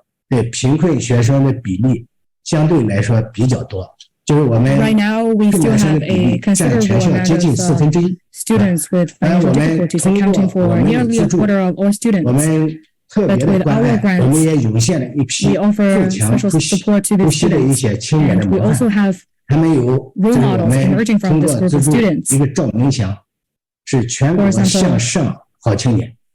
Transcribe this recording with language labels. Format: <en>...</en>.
<zh>对贫困学生的比例相对来说比较多，就是我们</zh> <en>Right now, we still have a considerable amount of students with financial difficulties, accounting for nearly a quarter of all students. But with our grants, we offer special support to the students, and we also have role models emerging from this group of students.</en> <zh>一个赵明祥是全国向上好青年。</zh>